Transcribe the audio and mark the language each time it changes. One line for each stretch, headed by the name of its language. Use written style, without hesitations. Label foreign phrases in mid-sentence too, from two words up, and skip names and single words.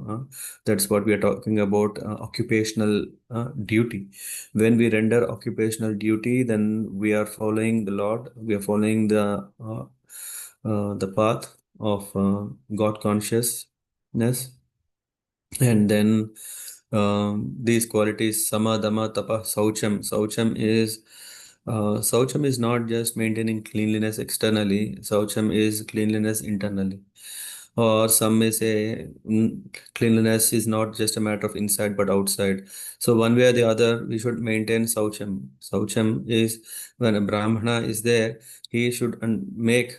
English: That's what we are talking about occupational duty. When we render occupational duty, then we are following the Lord. We are following the path of God consciousness, and then these qualities
Sanskrit: शम, दम, तप, शौचम्.
English: Saucham is not just maintaining cleanliness externally. Saucham is cleanliness internally. Or some may say cleanliness is not just a matter of inside but outside. So one way or the other, we should maintain saucham. Saucham is when a brahmana is there, he should make.